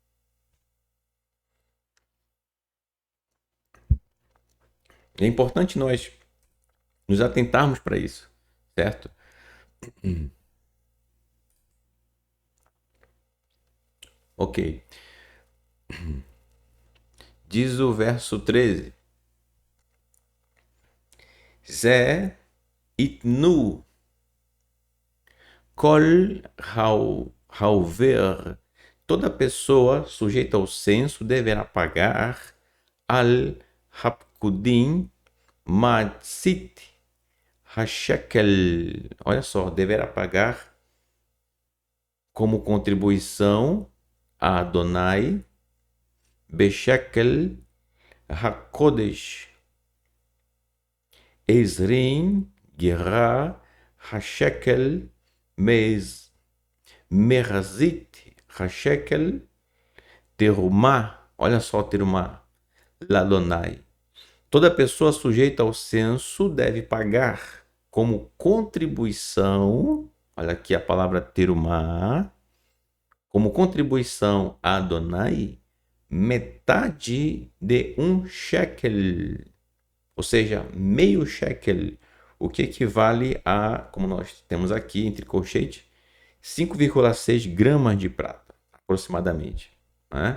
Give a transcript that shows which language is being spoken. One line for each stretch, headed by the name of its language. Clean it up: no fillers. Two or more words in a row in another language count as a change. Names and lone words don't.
Portuguese: É importante nós nos atentarmos para isso, certo? Ok. Diz o verso
Hebrew: 13: זה יתנו כל העובר.
Portuguese: Toda pessoa sujeita ao censo deverá pagar
Hebrew: על הפקודים מחצית השקל.
Portuguese: Olha só, deverá pagar como contribuição a Adonai
Hebrew: בשקל הקודש עשרים גרה השקל מחצית השקל תרומה.
Portuguese: Olha só,
Hebrew: תרומה לה.
Portuguese: Toda pessoa sujeita ao censo deve pagar como contribuição, olha aqui a palavra terumá, como contribuição a Adonai, metade de um shekel, ou seja, meio shekel, o que equivale a, como nós temos aqui entre colchetes, 5,6 gramas de prata, aproximadamente, né?